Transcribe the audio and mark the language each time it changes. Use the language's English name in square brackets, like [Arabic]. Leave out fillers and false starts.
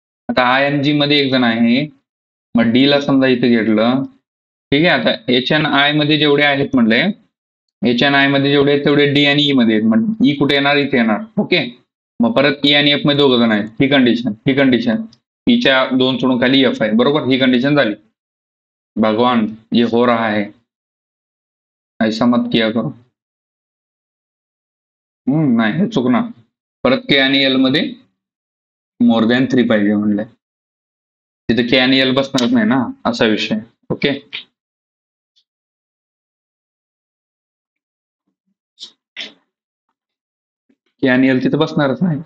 [Marathi] आता आय आणि जी मध्ये एक जण आहे, मग डी ला समजा इथे घेतलं. ठीक आहे, आता एच आणि आय मध्ये जेवढे आहेत म्हणले, एच आणि आय मध्ये जेवढे आहेत तेवढे डी आणि ई मध्ये आहेत. मग ई कुठे येणार, इथे येणार. ओके, मग परत ई आणि एफ मध्ये दोघं जण आहेत. ही कंडिशन ईच्या 2 सोडून खाली एफ आहे, बरोबर. ही कंडिशन झाली. [Hindi] भगवान ये हो रहा है, ऐसा मत किया करो. [Marathi] नाही, हे चुकणार. परत के आणि एल मध्ये मोर दॅन 3 पाहिजे म्हणलंय. तिथे के आणि एल बसणारच नाही ना, असा विषय. ओके, के आणि एल तिथे बसणारच नाही.